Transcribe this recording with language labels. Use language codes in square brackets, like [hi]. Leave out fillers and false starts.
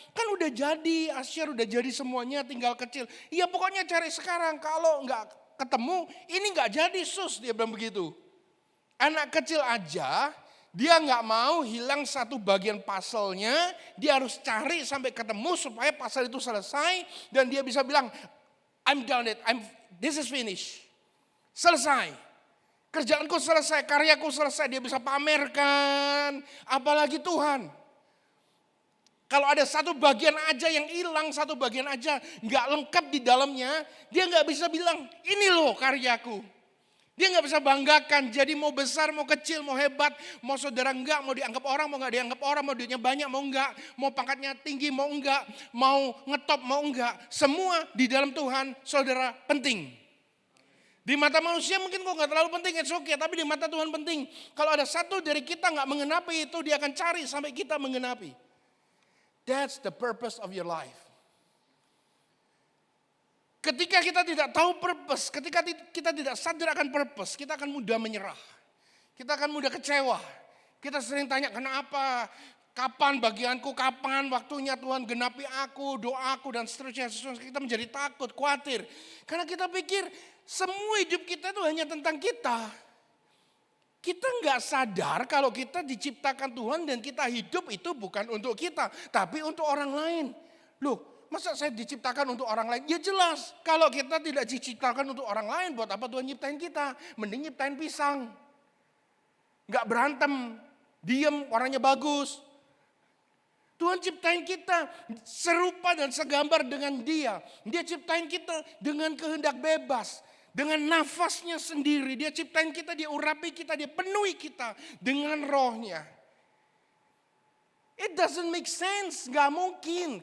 [id] Kan udah jadi, Asyar udah jadi semuanya tinggal kecil. Iya pokoknya cari sekarang, kalau enggak ketemu ini enggak jadi sus, dia bilang begitu. Anak kecil aja, dia enggak mau hilang satu bagian puzzle-nya, dia harus cari sampai ketemu supaya puzzle itu selesai. Dan dia bisa bilang, [en] I'm done it, this is finished. [id] Selesai. Kerjaanku selesai, karyaku selesai, dia bisa pamerkan. Apalagi Tuhan. Kalau ada satu bagian aja yang hilang, satu bagian aja nggak lengkap di dalamnya, dia nggak bisa bilang, ini loh karyaku. Dia nggak bisa banggakan, jadi mau besar, mau kecil, mau hebat, mau saudara enggak, mau dianggap orang, mau nggak dianggap orang, mau duitnya banyak, mau enggak, mau pangkatnya tinggi, mau enggak, mau ngetop, mau enggak. Semua di dalam Tuhan, saudara, penting. Di mata manusia mungkin kok nggak terlalu penting, [en] it's okay, [id] tapi di mata Tuhan penting. Kalau ada satu dari kita nggak mengenapi itu, dia akan cari sampai kita mengenapi. [en] That's the purpose of your life. [id] Ketika kita tidak tahu purpose, ketika kita tidak sadar akan purpose, kita akan mudah menyerah. Kita akan mudah kecewa. Kita sering tanya, kenapa? Kapan bagianku? Kapan waktunya Tuhan genapi aku, doaku, dan seterusnya. Kita menjadi takut, khawatir. Karena kita pikir semua hidup kita itu hanya tentang kita. Kita nggak sadar kalau kita diciptakan Tuhan dan kita hidup itu bukan untuk kita, tapi untuk orang lain. Loh, masa saya diciptakan untuk orang lain? Ya jelas, kalau kita tidak diciptakan untuk orang lain, buat apa Tuhan nyiptain kita? Mending nyiptain pisang. Nggak berantem, diem, warnanya bagus. Tuhan ciptain kita serupa dan segambar dengan Dia. Dia ciptain kita dengan kehendak bebas. Dengan nafasnya sendiri. Dia ciptain kita, dia urapi kita, dia penuhi kita dengan rohnya. [en] It doesn't make sense, [id] gak mungkin.